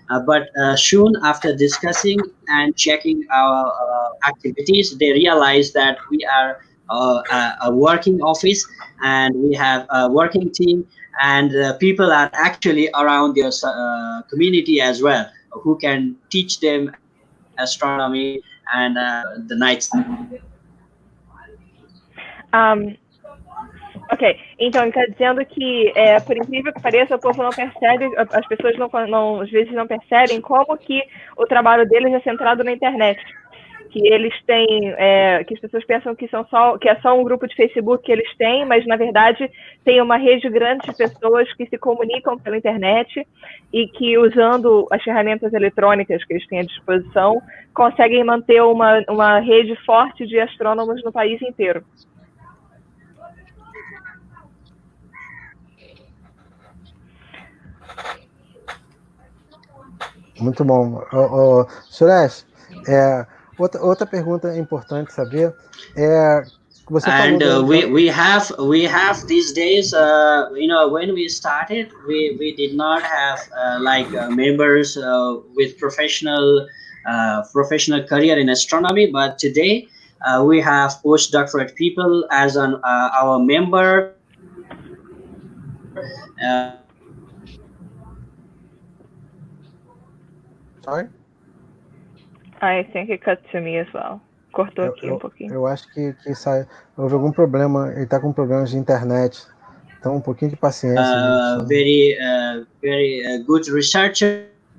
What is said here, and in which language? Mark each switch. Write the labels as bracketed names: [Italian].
[English] But soon after discussing and checking our activities, they realize that we are a working office and we have a working team, and people are actually around their community as well who can teach them astronomy and the night sky. [Portuguese] Ok, então ele está dizendo que, por incrível que pareça, o povo não percebe, as pessoas às vezes não percebem como que o trabalho deles é centrado na internet. Que eles têm, que as pessoas pensam que é só um grupo de Facebook que eles têm, mas na verdade tem uma rede grande de pessoas que se comunicam pela internet e que, usando as ferramentas eletrônicas que eles têm à disposição, conseguem manter uma rede forte de astrônomos no país inteiro. Muito bom. Suresh, outra pergunta importante saber você [English] and [Portuguese] falou [English] we have these days, when we started, we did not have members with professional career in astronomy, but today we have postdoctorate people as our member. Sorry? I think it cut to me as well. [Portuguese] Cortou aqui pouquinho. Eu acho que houve algum problema, ele está com problemas de internet. Então, um pouquinho de paciência. [English] Very good researcher.